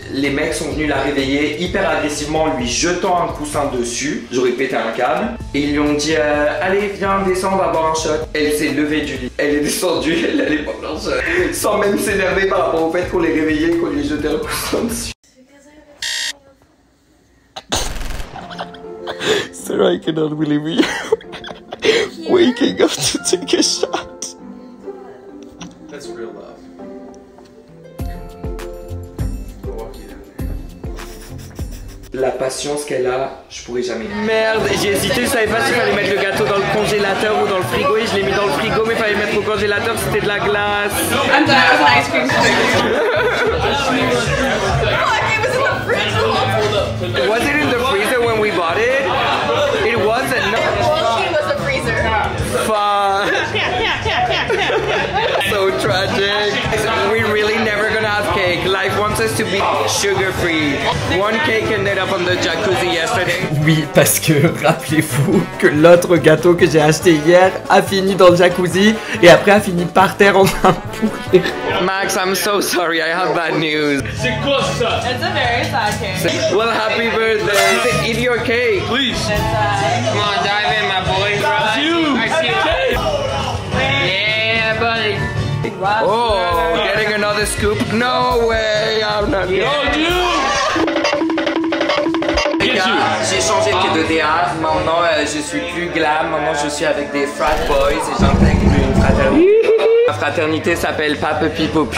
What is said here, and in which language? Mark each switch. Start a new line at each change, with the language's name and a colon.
French: Les mecs sont venus la réveiller hyper agressivement en lui jetant un coussin dessus, j'aurais pété un câble. Et ils lui ont dit allez viens descends, on va boire un shot. Elle s'est levée du lit, elle est descendue, elle allait boire un shot sans même s'énerver par rapport au fait qu'on les réveillait et qu'on lui jetait un coussin dessus.
English: Sarah, I cannot believe you waking up to take a shot. That's real love.
French: La patience qu'elle a, je pourrais jamais. Merde, j'ai hésité, je savais pas s'il fallait mettre le gâteau dans le congélateur ou dans le frigo et je l'ai mis dans le frigo, mais il fallait le mettre au congélateur, c'était de la glace.
English: I'm done with an ice cream Was it in the freezer when we bought it? It wasn't. No. Well, she was a freezer. Fuck. So tragic. We're really never gonna have cake. Life wants us to be sugar free. One cake ended up on the jacuzzi yesterday.
French: Oui, parce que rappelez-vous que l'autre gâteau que j'ai acheté hier a fini dans le jacuzzi et après a fini par terre en train de pourrir.
English: Max, I'm so sorry, I have bad news.
French: C'est quoi ça?
English: It's a very sad cake. Well, happy birthday. Eat your cake. Please. Come on, dive in, my boy. It's you. I see it. Yeah, buddy. Oh, getting another scoop? No way, I'm not getting
French: J'ai changé de DA, maintenant je suis plus glam, maintenant je suis avec des frat boys et j'intègre une fraternité. Ma fraternité s'appelle Pape Pipopu.